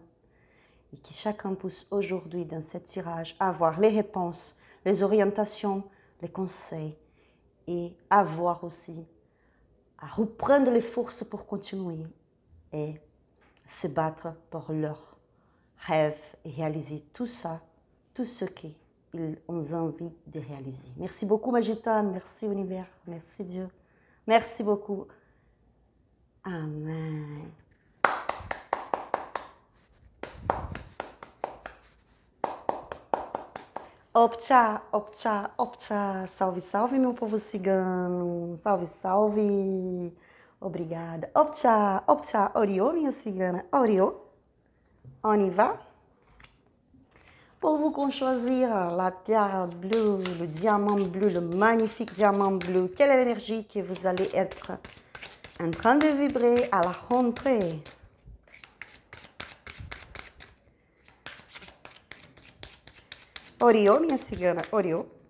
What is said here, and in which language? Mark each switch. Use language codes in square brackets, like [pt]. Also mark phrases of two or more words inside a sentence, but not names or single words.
[fr] Et que chacun puisse aujourd'hui, dans ce tirage, avoir les réponses, les orientations, les conseils et avoir aussi à reprendre les forces pour continuer et se battre pour leurs rêves et réaliser tout ça, tout ce qu'ils ont envie de réaliser. Merci beaucoup, ma gitane. Merci, univers. Merci, Dieu. Merci beaucoup. Amen. Optcha, optcha, optcha. [pt] Salve, salve, meu povo cigano. Salve, salve. Obrigada. Optcha, optcha. Oriô, minha cigana. Oriô. [fr] On y va. Pour vous choisir la pierre bleue, le diamant bleu, le magnifique diamant bleu, quelle est l'énergie que vous allez être en train de vibrer à la rentrée? [pt] Oriô, minha cigana, Oriô.